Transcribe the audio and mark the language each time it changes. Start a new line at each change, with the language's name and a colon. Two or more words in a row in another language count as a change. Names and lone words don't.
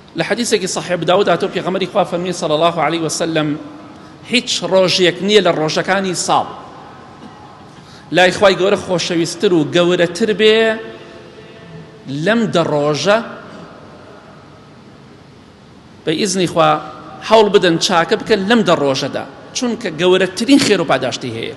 Central Kurdish: لحديثك صحيح داود هاتو پێغەمبەری خوا فەرمی
Arabic: صلى الله عليه وسلم
Central Kurdish: هیچ ڕۆژێک نییە لە ڕۆژەکانی ساڵ لای خوای گەورە خۆشەویستتر و گەورەتر بێ لەم دە ڕۆژە بە ئیزنی خوا هەوڵ بدەن چاکە بکەن لەم دە ڕۆژەدا، چونکە گەورەترین خێر و پاداشتی هەیە.